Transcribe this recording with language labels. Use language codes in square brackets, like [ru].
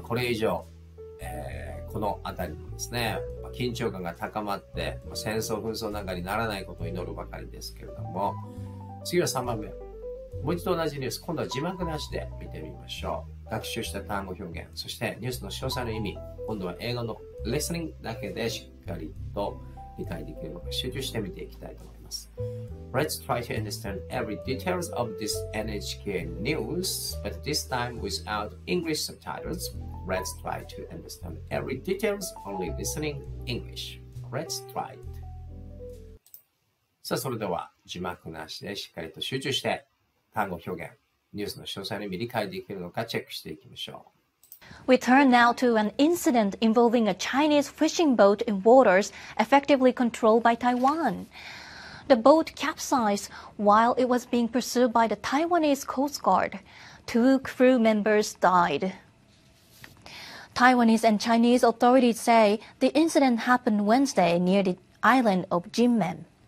[ja] これ以上、このあたりもですね、緊張感が高まって戦争紛争なんかにならないことを祈るばかりですけれども、次は3番目。もう一度同じニュース、今度は字幕なしで見てみましょう。学習した単語表現、そしてニュースの詳細の意味、今度は英語のリスニングだけでしっかりと理解できるのか集中して見ていきたいと思います。 [en] Let's try to understand every details of this NHK news, but this time without English subtitles. Let's try to understand every details only listening English. Let's try it. [ja] さあ、それでは字幕なしでしっかりと集中して単語表現、ニュースの詳細の意味理解できるのかチェックしていきましょう。 [en] We turn now to an incident involving a Chinese fishing boat in waters effectively controlled by Taiwan. The boat capsized while it was being pursued by the Taiwanese Coast Guard. 2 crew members died. Taiwanese and Chinese authorities say the incident happened Wednesday near the island of Jinmen.